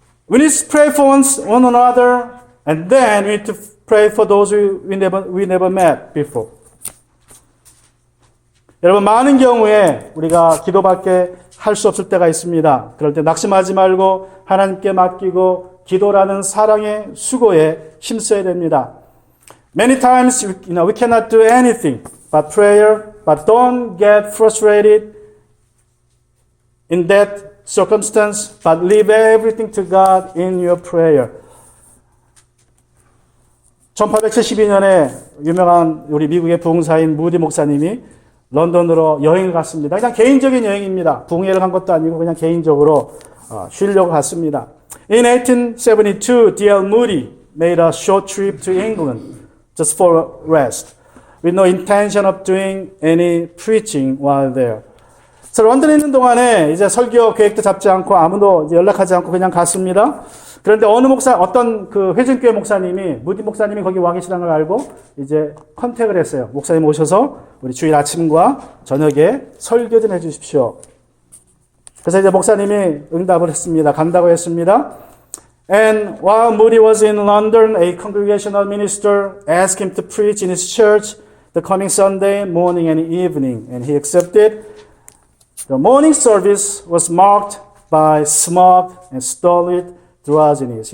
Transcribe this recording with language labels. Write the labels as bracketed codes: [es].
[en] We need to pray for one another and then we need to pray for those we never met before. [ko] 여러분 많은 경우에 우리가 기도밖에 할 수 없을 때가 있습니다. 그럴 때 낙심하지 말고 하나님께 맡기고 기도라는 사랑의 수고에 힘써야 됩니다. [en] Many times we cannot do anything but prayer, but don't get frustrated in that circumstance, but leave everything to God in your prayer. [ko] 1872년에 유명한 우리 미국의 부흥사인 무디 목사님이 런던으로 여행을 갔습니다. 그냥 개인적인 여행입니다. 부흥회를 간 것도 아니고 그냥 개인적으로 쉬려고 갔습니다. [en] In 1872, D.L. Moody made a short trip to England just for rest, with no intention of doing any preaching while there. [ko] 그래서 런던에 있는 동안에 이제 설교 계획도 잡지 않고 아무도 이제 연락하지 않고 그냥 갔습니다. 그런데 어떤 그 회중교회 목사님이, 무디 목사님이 거기 와 계시다는 걸 알고 이제 컨택을 했어요. 목사님 오셔서 우리 주일 아침과 저녁에 설교 좀 해주십시오. 그래서 이제 목사님이 응답을 했습니다. 간다고 했습니다. [en] And while Moody was in London, a congregational minister asked him to preach in his church the coming Sunday morning and evening, and he accepted. The morning service was marked by smoke and stolid drowsiness.